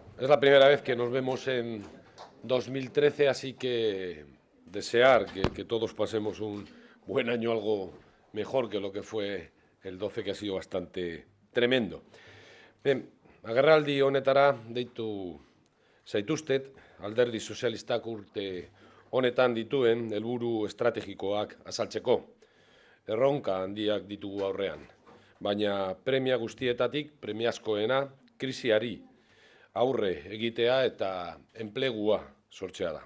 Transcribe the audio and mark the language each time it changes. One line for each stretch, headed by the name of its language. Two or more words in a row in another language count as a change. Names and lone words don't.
Spanish: Es la primera vez que nos vemos en 2013, así que desear que todos pasemos un buen año, algo mejor que lo que fue el 12, que ha sido bastante tremendo. Bien,
Basque: agerraldi honetara deitu zaituztet, alderdi sozialistak urte honetan dituen helburu estrategikoak azaltzeko. Erronka handiak ditugu aurrean, baina premia guztietatik premiazkoena krisiari aurre egitea eta enplegua sortzea da.